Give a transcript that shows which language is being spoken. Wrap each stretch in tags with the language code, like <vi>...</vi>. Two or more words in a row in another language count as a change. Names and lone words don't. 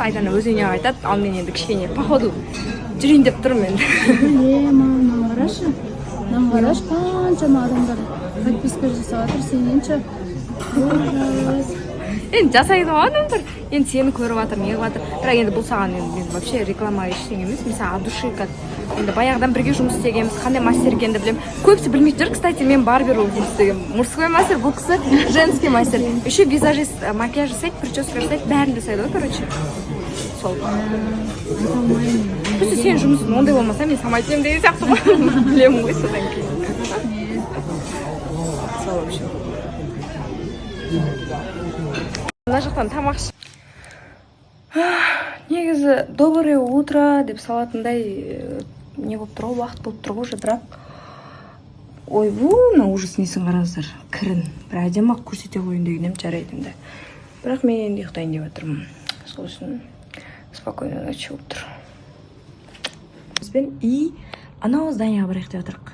<kk>Айдана өз үйіне қайтады. Ал мен енді кішкене походу жүрейін деп тұрмын енді. Мама, қарашы. Қарашы, қаншама адамдар подписка жасап жатыр, сененші. Енді жасайды ғой адамдар. Енді сені көріп жатыр, неғып жатыр. Бірақ енді бұл саған енді вообще реклама ештеңе емес. Мысалы,</kk> <ru>от души как</ru> <kk>енді баяғыдан бірге жұмыс істегенбіз, қандай мастер екенді білемін. Көбісі білмейді жүр, кстати, мен барбер болып жұмыс істегенмін.</kk> <ru>Мужской мастер,</ru> <kk>бұл кісі</kk> <ru>женский мастер. Еще визажист,</ru> <kk>макияж жасайды, прическа жасайды, бәрін жасайды ғой, короче. Сол. Біз сен жұмысың ондай болмаса, мен самай етемін деген сияқты ғой. Білемін ғой содан кейін. Сол вообще. Мына жақтан тамақ ішіп. Негізі</kk> <ru>доброе утро</ru> <kk>деп салатындай не болып тұр ғой, уақыт болып тұр ғой уже, бірақ ой, мына ужас несін қараңыздар, кірін бір әдемі көрсете қойын дегенім жарайды енді. Бірақ мен енді ұйықтайын деп отырмын. Сол үшін</kk> <ru>спокойной ночи</ru> <kk>болып тұр. Бізбен и анау зданияға барайық деп отырық.</kk>